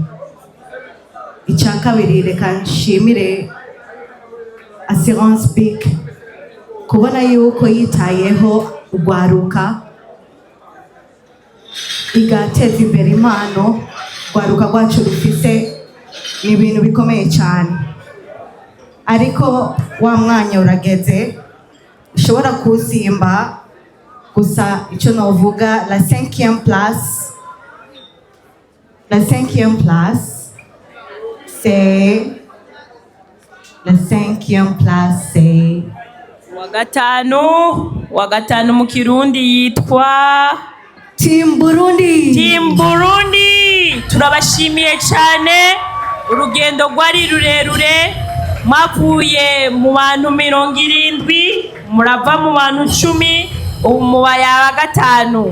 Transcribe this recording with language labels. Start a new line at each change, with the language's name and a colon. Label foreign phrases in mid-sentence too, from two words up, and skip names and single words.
Rundi: Icya kabiri reka nshimire Assurance Peak kubona yuko yitayeho urwaruka igateza imbere impano rwaruka rwacu rufise. Ni ibintu bikomeye cyane, ariko wa mwanya urageze ushobora kusimba. Gusa icyo novuga
French: la 5e place c'est
Rundi: wa gatanu mu Kirundi yitwa Team Burundi. Turabashimiye cyane, urugendo rwari rurerure, mwavuye mu bantu 70 murava mu bantu 10 ubu mubaye aba gatanu.